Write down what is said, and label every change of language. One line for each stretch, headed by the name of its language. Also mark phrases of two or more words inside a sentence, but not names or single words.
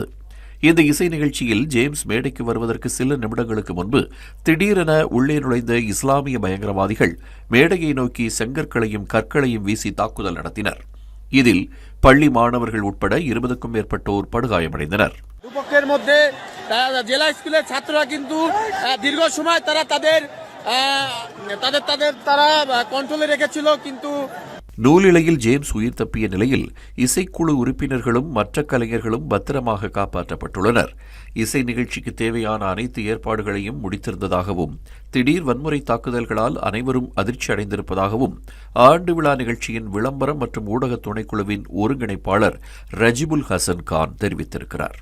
Tamil: இந்த இசை நிகழ்ச்சியில் ஜேம்ஸ் மேடைக்கு வருவதற்கு சில நிமிடங்களுக்கு முன்பு திடீரென உள்ளே நுழைந்த இஸ்லாமிய பயங்கரவாதிகள் மேடையை நோக்கி செங்கற்களையும் கற்களையும் வீசி தாக்குதல் நடத்தினர். இதில் பள்ளி மாணவர்கள் உட்பட 20க்கும் மேற்பட்டோர் படுகாயமடைந்தனர்.
Bangla: দুপক্ষের মধ্যে জেলা স্কুলের ছাত্ররা কিন্তু দীর্ঘ সময় তারা কন্ট্রোলে রেখেছিল. কিন্তু
Tamil: நூலிழையில் ஜேம்ஸ் உயிர் தப்பிய நிலையில் இசைக்குழு உறுப்பினர்களும் மற்ற கலைஞர்களும் பத்திரமாக காப்பாற்றப்பட்டுள்ளனர். இசை நிகழ்ச்சிக்கு தேவையான அனைத்து ஏற்பாடுகளையும் முடித்திருந்ததாகவும் திடீர் வன்முறை தாக்குதல்களால் அனைவரும் அதிர்ச்சி அடைந்திருப்பதாகவும் ஆண்டு விழா நிகழ்ச்சியின் விளம்பரம் மற்றும் ஊடக துணைக்குழுவின் ஒருங்கிணைப்பாளர் ரஜிபுல் ஹசன் கான் தெரிவித்திருக்கிறார்.